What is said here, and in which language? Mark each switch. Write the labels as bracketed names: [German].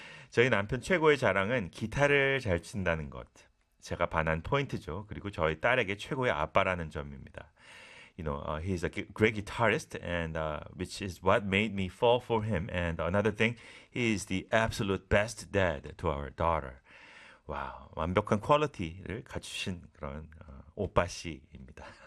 [Korean] 저희 남편 최고의 자랑은 기타를 잘 친다는 것. 제가 반한 포인트죠. 그리고 저희 딸에게 최고의 아빠라는 점입니다. [English] He's a great guitarist, and which is what made me fall for him. And another thing, he's the absolute best dad to our daughter. [Korean] 와, 완벽한 퀄리티를 갖추신 그런 오빠씨입니다.